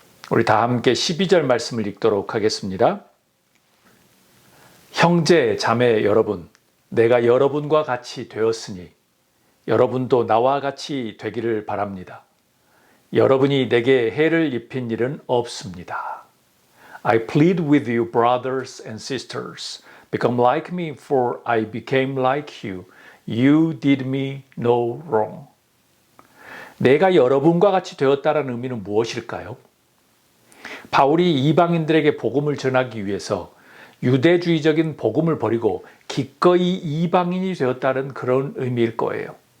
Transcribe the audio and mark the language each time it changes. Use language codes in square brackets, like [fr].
[ko] 우리 다 함께 12절 말씀을 읽도록 하겠습니다. 형제, 자매 여러분, 내가 여러분과 같이 되었으니 여러분도 나와 같이 되기를 바랍니다. 여러분이 내게 해를 입힌 일은 없습니다. [en] I plead with you, brothers and sisters, become like me, for I became like you. You did me no wrong. [ko] 내가 여러분과 같이 되었다는 의미는 무엇일까요? 바울이 이방인들에게 복음을 전하기 위해서 유대주의적인 복음을 버리고 기꺼이 이방인이 되었다는 그런 의미일 거예요.